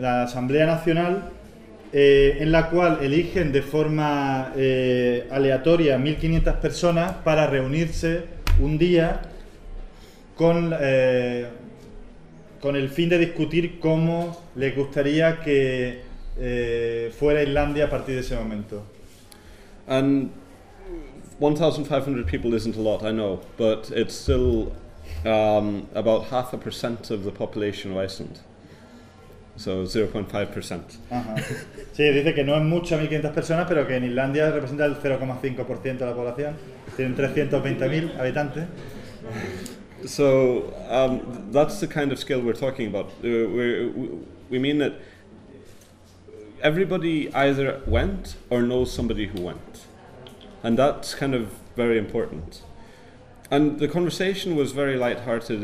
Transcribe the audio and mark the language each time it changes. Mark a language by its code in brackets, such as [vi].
[es] la Asamblea Nacional, en la cual eligen de forma aleatoria 1.500 personas para reunirse un día con el fin de discutir cómo les gustaría que fuera Islandia a partir de ese momento. [en] And 1,500 people isn't a lot, I know, but it's still about 0.5% of the population of Iceland. So 0.5%. Uh-huh. [es] Sí, dice que no es mucho 1.500 personas, pero que en Islandia representa el 0.5% de la población. Tienen 320.000 habitantes. [en] So that's the kind of scale we're talking about. We mean that everybody either went or knows somebody who went. And that's kind of very important. And the conversation was very lighthearted.